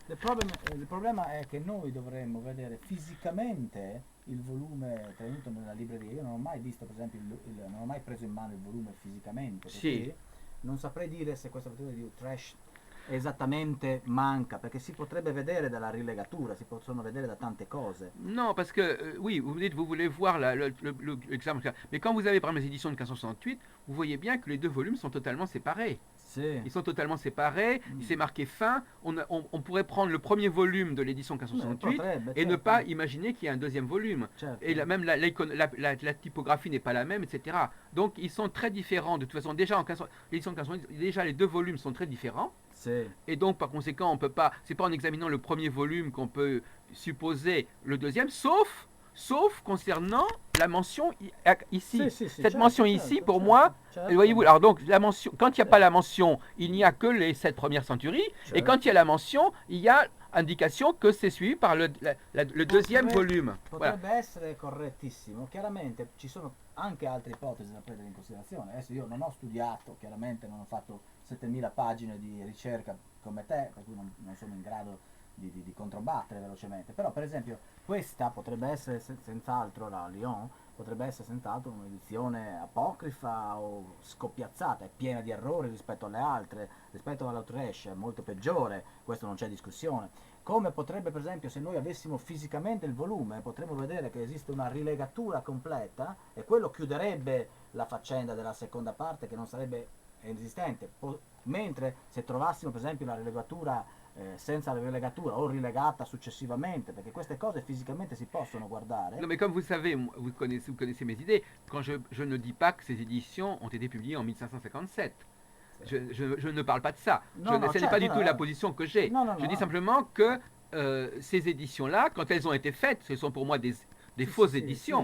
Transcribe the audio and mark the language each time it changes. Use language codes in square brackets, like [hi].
[it] Il problema è che noi dovremmo vedere fisicamente il volume tenuto nella libreria. Io non ho mai visto, per esempio, non ho mai preso in mano il volume fisicamente, perché Sì. non saprei dire se questa versione di Utrecht esattamente manca, perché si potrebbe vedere dalla rilegatura, si possono vedere da tante cose. [fr] Non, parce que, oui, vous dites, vous voulez voir l'examen. Mais quand vous avez, par exemple, les éditions de 1568, vous voyez bien que les deux volumes sont totalement séparés. [it] Sì. [fr] Ils sont totalement séparés, c'est marqué fin. On pourrait prendre le premier volume de l'édition 1568 [it] Potrebbe, [fr] et ne [it] certo. [fr] pas imaginer qu'il y a un deuxième volume. [it] Certo. [fr] Et même la typographie n'est pas la même, etc. Donc ils sont très différents. De toute façon, déjà en l'édition 1568, déjà les deux volumes sont très différents. [it] Sì. [fr] Et donc par conséquent, on peut pas, c'est pas en examinant le premier volume qu'on peut supposer le deuxième, sauf concernant la mention ici. [it] Sì, [fr] Cette [it] certo, [fr] mention [it] certo, [fr] ici, pour [it] certo, [fr] moi, [it] certo. [fr] voyez-vous, alors donc la mention, quand il n'y a pas la mention, il n'y a que les 7 premières centuries, et [it] Certo. [fr] quand il y a la mention, il y a indication que c'est suivi par le deuxième volume. Voilà. [it] Potrebbe essere correttissimo. Chiaramente ci sono anche altre ipotesi da prendere in considerazione. Adesso io non ho studiato, chiaramente non ho fatto 7000 pagine di ricerca come te, per cui non sono in grado di controbattere velocemente. Però per esempio questa potrebbe essere senz'altro, la Lyon, potrebbe essere senz'altro un'edizione apocrifa o scoppiazzata, è piena di errori rispetto alle altre, rispetto all'Utrecht è molto peggiore, questo non c'è discussione. Come potrebbe, per esempio, se noi avessimo fisicamente il volume, potremmo vedere che esiste una rilegatura completa e quello chiuderebbe la faccenda della seconda parte che non sarebbe esistente. Mentre se trovassimo, per esempio, la rilegatura senza la rilegatura o rilegata successivamente, perché queste cose fisicamente si possono guardare. [fr] Non, mais comme vous savez, vous connaissez mes idées, quand je ne dis pas que ces éditions ont été publiées en 1557. Je ne parle pas de ça. Ce n'est pas du tout la position que j'ai. Je dis simplement que ces éditions-là, quand elles ont été faites, ce sont pour moi des fausses éditions.